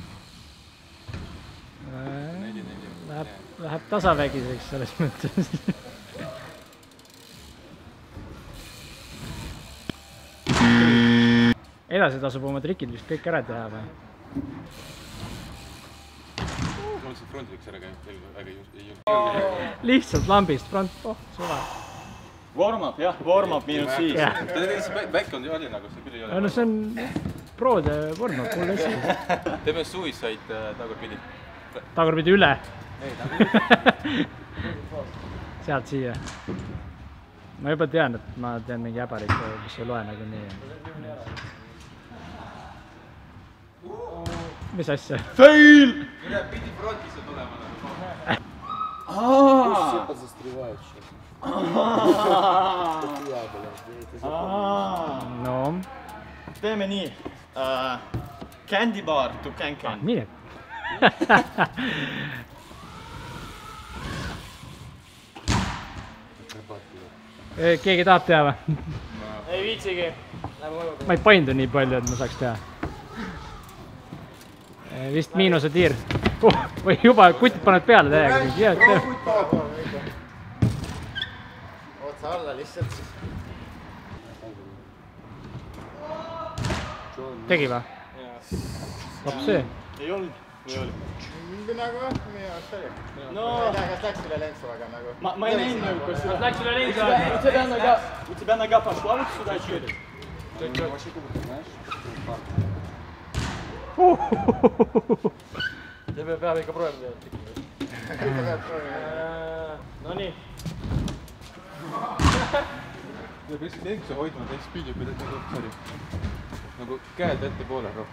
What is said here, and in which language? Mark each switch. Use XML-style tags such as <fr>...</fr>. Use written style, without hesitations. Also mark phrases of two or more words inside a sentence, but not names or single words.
<et>Läheb tasavägiseks selles mõttes. Edasi tasub oma trikid vist kõik ära teha või? Mul see frontiks ära käib, väga ei julge. Lihtsalt lambist front, suva. Warm-up jah, warm-up -5. Back on ju oli nagu, see küll ei ole. No see on proode vorm, mul hästi. Teeme suicide tagurpidi. Tagurpidi üle. Sealt siia. Ma juba tean, et ma teen mingi äbarik, mis ei loe nagu nii. Mis asja? Fail! Üle pidi frontis on olema nagu. No, Teeme nii.</et> <en>Candy bar to can-can.</en> <et>mine. Keegi tahab teha või? Ei viitsigi. Ma ei paindu nii palju, et ma saaks teha. Vist miinuse tiir. Või juba kutid paned peale täiega. Otsa alla lihtsalt. Tegi või? Laps see. Ei olnud. Või oli? Nagu minu arust oli. No. Ma ei tea, kas läks üle lenksu, aga nagu... Ma ei näinud nagu, kas seda... Läks üle lenksu.</et> <ru>У тебя нога пошла вот сюда через?</ru> <et>See peab ikka proovima teha. Ikka peab proovima. No nii. Ja peaksid lenksu hoidma täis spiidi, kui teed nagu käed ette poole rohkem.</et>